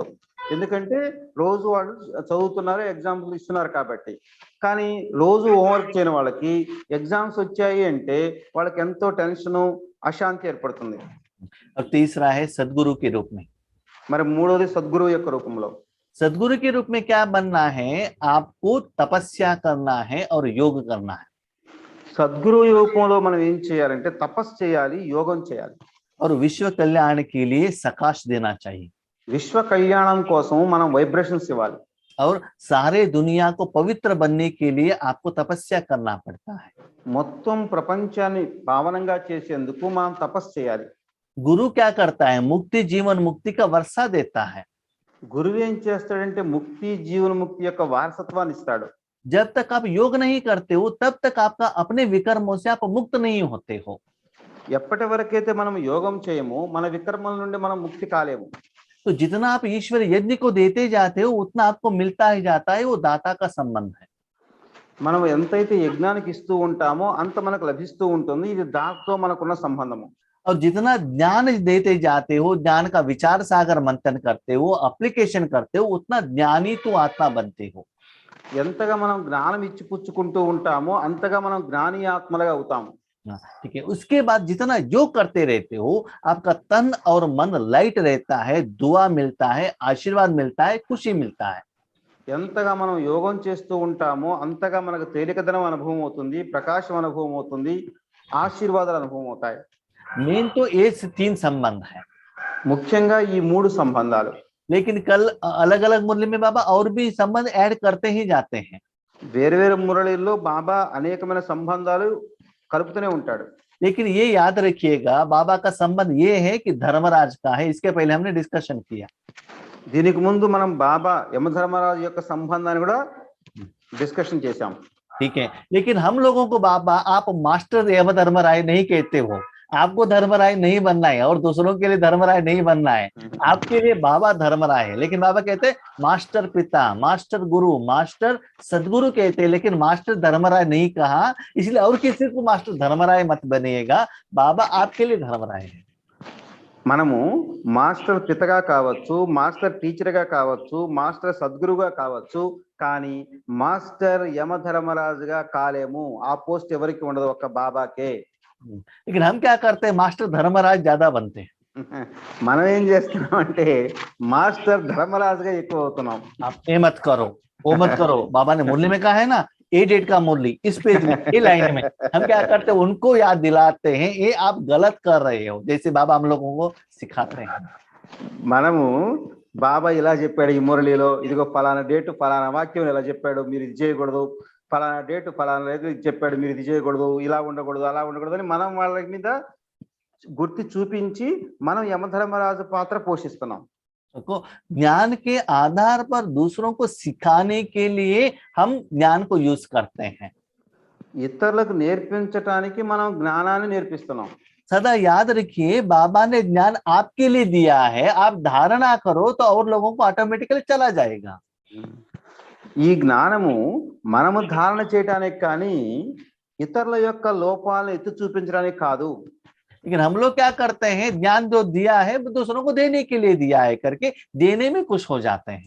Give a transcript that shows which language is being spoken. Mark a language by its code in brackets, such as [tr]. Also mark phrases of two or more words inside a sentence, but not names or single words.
[te] ఎందుకంటే రోజు వాళ్ళు చదువుతున్నారు, ఎగ్జామ్స్ ఇస్తున్నారు కాబట్టి. కానీ రోజు హోంవర్క్ చేయని వాళ్ళకి ఎగ్జామ్స్ వచ్చాయి అంటే వాళ్ళకి ఎంతో టెన్షను, అశాంతి ఏర్పడుతుంది. [hi] और तीसरा है सदगुरु के रूप में। [te] మరి మూడోది సద్గురువు యొక్క రూపంలో. [hi] सदगुरु के रूप में क्या बनना है, आपको तपस्या करना है और योग करना है। [te] సద్గురువు రూపంలో మనం ఏం చేయాలంటే తపస్సు చేయాలి, యోగం చేయాలి. [hi] और विश्व कल्याण के लिए सकाश देना चाहिए। [te] విశ్వ కళ్యాణం కోసం మనం వైబ్రేషన్స్ ఇవ్వాలి. [hi] और सारे दुनिया को पवित्र बनने के लिए आपको तपस्या करना पड़ता है। [te] మొత్తం ప్రపంచాన్ని పావనంగా చేసేందుకు మనం తపస్సు చేయాలి. [hi] गुरु क्या करता है, मुक्ति जीवन मुक्ति का वर्षा देता है। [te] గురువు ఏం చేస్తాడంటే ముక్తి, జీవన ముక్తి యొక్క వారసత్వాన్ని ఇస్తాడు. [hi] जब तक आप योग नहीं करते हो तब तक आपका अपने विकर्मों से आप मुक्त नहीं होते हो। [te] ఎప్పటి వరకైతే మనం యోగం చేయమో మన వికర్మల నుండి మనం ముక్తి కాలేము. [hi] तो जितना आप ईश्वर यज्ञ को देते जाते हो उतना आपको मिलता ही जाता है, वो दाता का संबंध है। [te] మనం ఎంతైతే యజ్ఞానికి ఇస్తూ ఉంటామో అంత మనకు లభిస్తూ ఉంటుంది. ఇది దాంతో మనకున్న సంబంధము. [hi] और जितना ज्ञान देते जाते हो, ज्ञान का विचार सागर मंथन करते हो, एप्लीकेशन करते हो, उतना ज्ञानी तो आत्मा बनते हो। [te] ఎంతగా మనం జ్ఞానం ఇచ్చి పుచ్చుకుంటూ ఉంటామో అంతగా మనం జ్ఞాని ఆత్మలుగా అవుతాము. [hi] ठीक है, उसके बाद जितना योग करते रहते हो आपका तन और मन लाइट रहता है, दुआ मिलता है, आशीर्वाद मिलता है, खुशी मिलता है। [te] ఎంతగా మనం యోగం చేస్తూ ఉంటామో అంతగా మనకు తేలికదనం అనుభవం అవుతుంది, ప్రకాశం అనుభవం అవుతుంది, ఆశీర్వాదాలు అనుభవం అవుతాయి. [hi] मेन तो ये 3 संबंध है, [te] ముఖ్యంగా ఈ 3 సంబంధాలు. [hi] लेकिन कल अलग अलग मुरली में बाबा और भी संबंध ऐड करते ही जाते हैं। [te] వేరు మురళిల్లో బాబా అనేకమైన సంబంధాలు కలుపుతూనే ఉంటాడు. [hi] लेकिन ये याद रखिएगा, बाबा का संबंध ये है कि धर्मराज का है, इसके पहले हमने डिस्कशन किया। [te] దీనికి ముందు మనం బాబా యమధర్మరాజు యొక్క సంబంధాన్ని కూడా డిస్కషన్ చేశాం. [hi] ठीक है, लेकिन हम लोगों को बाबा आप मास्टर यमधर्मराय नहीं कहते हो, आपको धर्मराय नहीं बनना है और दूसरों के लिए धर्मराय नहीं बनना है। आपके लिए बाबा धर्मराय है, लेकिन बाबा कहते हैं मास्टर पिता, मास्टर गुरु, मास्टर सदगुरु कहते हैं, लेकिन मास्टर धर्मराय नहीं कहा। इसलिए और किसी को मास्टर धर्मराय मत बनिएगा, बाबा आपके लिए धर्मराय है। [te] మనము మాస్టర్ పితగా కావచ్చు, మాస్టర్ టీచర్గా కావచ్చు, మాస్టర్ సద్గురుగా కావచ్చు, కానీ మాస్టర్ యమధర్మరాజుగా కాలేము. ఆ పోస్ట్ ఎవరికి ఉండదు, ఒక్క బాబాకే. [hi] लेकिन हम क्या करते हैं, मास्टर धर्मराज ज्यादा बनते हैं। [te] మనం ఏం చేస్తున్నాం అంటే మాస్టర్ ధర్మరాజుగా ఎక్కువ అవుతున్నాం. [hi] आप ये मत करो, वो मत करो, बाबा ने मुरली में कहा है ना, [en] a date [hi] का मुरली इस पेज में, ये लाइन में। हम क्या करते हैं, उनको याद दिलाते हैं ये आप गलत कर रहे हो, जैसे बाबा हम लोगों को सिखाते हैं। [te] మనము బాబా ఇలా చెప్పాడు ఈ మురళిలో, ఇదిగో ఫలానా డేటు ఫలానా వాక్యం ఇలా చెప్పాడు, మీరు ఇది చేయకూడదు, ఫలానా డేటు ఫలానా ఇది చెప్పాడు, మీరు ఇది చేయకూడదు, ఇలా ఉండకూడదు, అలా ఉండకూడదు అని మనం వాళ్ళ మీద గుర్తి చూపించి మనం యమధర్మరాజు పాత్ర పోషిస్తున్నాం. [hi] को ज्ञान के आधार पर दूसरों को सिखाने के लिए हम ज्ञान को यूज करते हैं। [te] ఇతరులకు నేర్పించటానికి మనం జ్ఞానాన్ని నేర్పిస్తున్నాం. [hi] सदा याद रखिए, बाबा ने ज्ञान आपके लिए दिया है, आप धारणा करो तो और लोगों को ऑटोमेटिकली चला जाएगा। [te] ఈ జ్ఞానము మనము ధారణ చేయటానికి కానీ ఇతరుల యొక్క లోపాలను ఎత్తి చూపించడానికి కాదు. [hi] लेकिन हम लोग क्या करते हैं, ज्ञान जो दिया है वो दूसरों को देने के लिए दिया है करके देने में खुश हो जाते हैं.